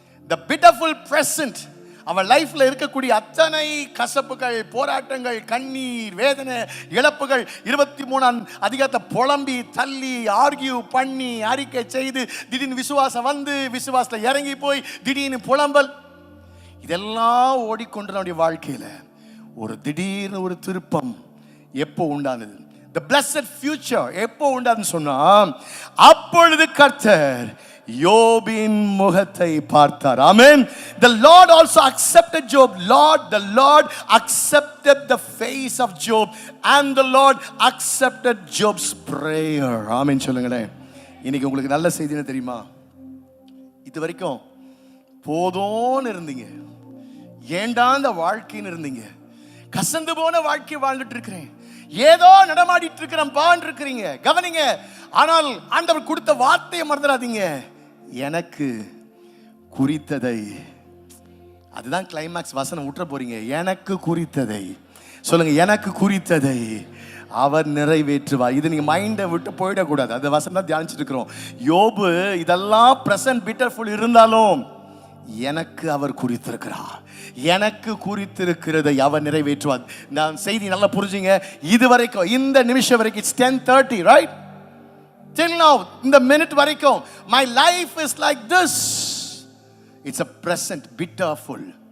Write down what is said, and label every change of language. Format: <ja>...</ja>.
<en>the pitiful present,</en> <ta>அவன் லைஃப்ல இருக்கக்கூடிய அத்தனை கசப்புகள், போராட்டங்கள், கண்ணீர், வேதனை, இழப்புகள், 23ஆம் அதிகாரத்தை புலம்பி தள்ளி ஆர்கியூ பண்ணி அறிக்கை செய்து திடீர்னு விசுவாசம் வந்து விசுவாசத்துல இறங்கி போய் திடீர்னு புலம்பல், இதெல்லாம் ஓடிக்கொண்டு நம்முடைய வாழ்க்கையில ஒரு திடீர்னு ஒரு திருப்பம் எப்போ உண்டானது?</ta> <en>the blessed future</en> <ta>எப்போ உண்டாதுன்னு சொன்னா, அப்பொழுது கர்த்தர் யோபின் முகத்தை பார்த்தார். ஆமென்.</ta> <en>the Lord also accepted Job. the Lord accepted the face of Job and the Lord accepted Job's prayer.</en> <ta>ஆமென் சொல்லுங்களேன். இன்னைக்கு உங்களுக்கு நல்ல செய்தி என்ன தெரியுமா? இது வரைக்கும் போதும்னு இருந்தீங்க, ஏண்டா இந்த வாழ்க்கைன்னு இருந்தீங்க, கசந்து போன வாழ்க்கை வாழ்ந்துட்டு இருக்கிறேன், ஏதோ நடமாடிட்டு இருக்கிறேன் பான்னு இருக்கிறீங்க. கவனிங்க, ஆனால் ஆண்டவர் கொடுத்த வார்த்தையை மறந்துடாதீங்க. எனக்கு குறித்ததை, அதுதான் கிளைமேக்ஸ் வசனம் விட்டுற போறீங்க. எனக்கு குறித்ததை சொல்லுங்க, எனக்கு குறித்ததை அவர் நிறைவேற்றுவார். இது நீங்க மைண்டை விட்டு போயிடக்கூடாது. அந்த வசனம் தான் தியானிச்சுட்டு இருக்கிறோம். யோபு இதெல்லாம் பிரசன்ட் பிட்டர்ஃபுல் இருந்தாலும் எனக்கு அவர் குறித்திருக்கிறார், எனக்கு குறித்திருக்கிறதை அவர் நிறைவேற்றுவார். நான் செய்தி நல்லா புரிஞ்சுங்க. இது வரைக்கும் இந்த நிமிஷம் வரைக்கும்</ta> <en>it's 10:30 right till now,</en> <ta>இந்த மினிட் வரைக்கும்</ta> <en>my life is like this, it's a present bitterful.</en>